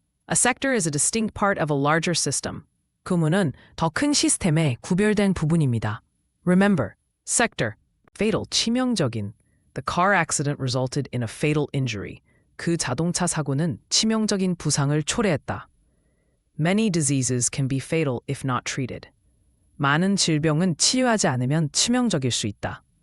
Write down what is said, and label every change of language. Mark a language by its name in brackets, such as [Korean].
[English] A sector is a distinct part of a larger system. [Korean] 부문은 더 큰 시스템의 구별된 부분입니다. [English] Remember, sector. Fatal, 치명적인. The car accident resulted in a fatal injury. [Korean] 그 자동차 사고는 치명적인 부상을 초래했다. [English] Many diseases can be fatal if not treated. [Korean] 많은 질병은 치료하지 않으면 치명적일 수 있다.